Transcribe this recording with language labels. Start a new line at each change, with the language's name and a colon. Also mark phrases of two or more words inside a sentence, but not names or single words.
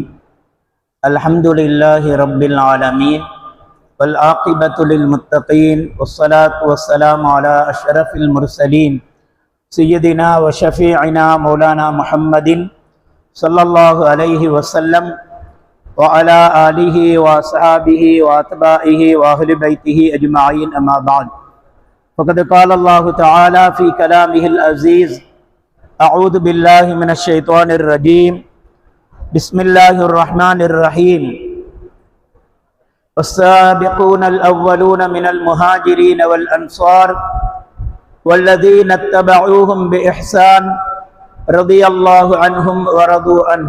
Arabic: الحمد لله رب العالمين والعاقبة للمتقين والصلاة والسلام على أشرف المرسلين سيدنا وشفيعنا مولانا محمد صلى الله عليه وسلم وعلى آله وأصحابه وأتباعه وأهل بيته أجمعين. أما بعد. ஃபகத் قال الله تعالى في كلامه العزيز أعوذ بالله من الشيطان الرجيم بسم الله الرحمن الرحيم. والسابقون الأولون من المهاجرين والأنصار والذين اتبعوهم بإحسان رضي الله عنهم ورضوا عنه.